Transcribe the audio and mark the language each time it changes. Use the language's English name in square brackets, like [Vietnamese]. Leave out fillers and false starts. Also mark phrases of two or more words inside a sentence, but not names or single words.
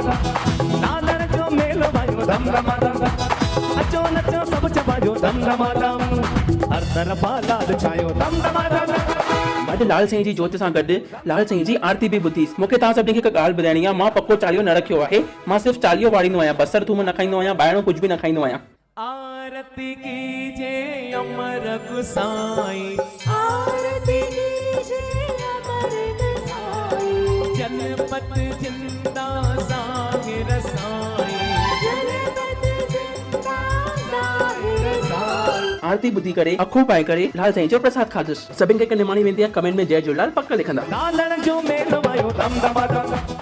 [Sindhi] लालण जो मेलो आयो धम धमाका, अचो नचो सभु चवायो धम धमाका। हर तरफ़ लाल छायो धम धमाका। अॼु लाल साईं जी जोत सां गॾु लाल साईं जी आरती बि ॿुधीसि। मूंखे तव्हां सभिनी खे हिकु ॻाल्हि ॿुधाइणी आहे। मां पको चालीहो न रखियो आहे। मां सिर्फ़ु चालीहो वारींदो आहियां। बसर थूम न खाईंदो आहियां, ॿाहिरों कुझु बि न खाईंदो आहियां। आरती कीजे अमर गुसाई, आरती कीजे अमर गुसाई, जनपत जिंदा ज़ाहिर साईं, जनपत जिंदा ज़ाहिर साईं। आरती ॿुधी करे अखो पाए करे लाल साईं जो प्रसाद खाधुसि। सभिनि खे निमाणी वेंदी आहे, कमेंट में जय झूलेलाल पक लिखंदा। लालण जो मेलो आयो धम धमाका।